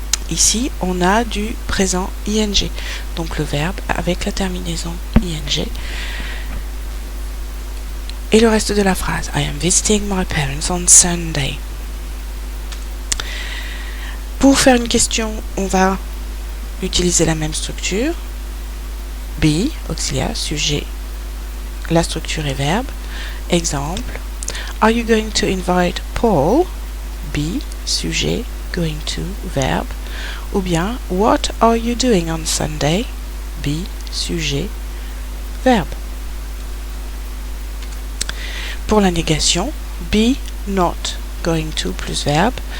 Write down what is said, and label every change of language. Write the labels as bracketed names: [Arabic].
[French] Ici, on a du présent ing. Donc le verbe avec la terminaison ing. Et le reste de la phrase. [English] I am visiting my parents on Sunday. [French] Pour faire une question, on va utiliser la même structure. Be, auxiliaire, sujet, la structure est verbe. Exemple. [English] Are you going to invite Paul? Be, sujet, going to, verbe. [French] Ou bien, [English] what are you doing on Sunday? Be, sujet, verbe. [French] Pour la négation, be not going to plus verbe.